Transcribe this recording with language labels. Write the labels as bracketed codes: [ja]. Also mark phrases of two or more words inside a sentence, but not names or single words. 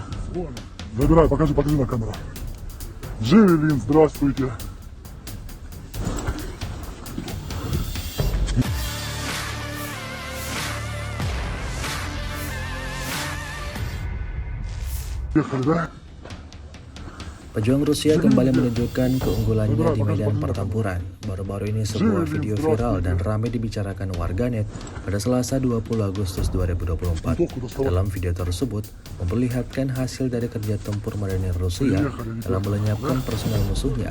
[ru] Забирай, покажи на камеру. Джавелин, здравствуйте. Ехали, да? [id] Pejuang Rusia kembali menunjukkan keunggulannya di medan pertempuran. Baru-baru ini sebuah video viral dan ramai dibicarakan warganet pada Selasa 20 Agustus 2024. Dalam video tersebut memperlihatkan hasil dari kerja tempur marinir Rusia dalam melenyapkan personel musuhnya.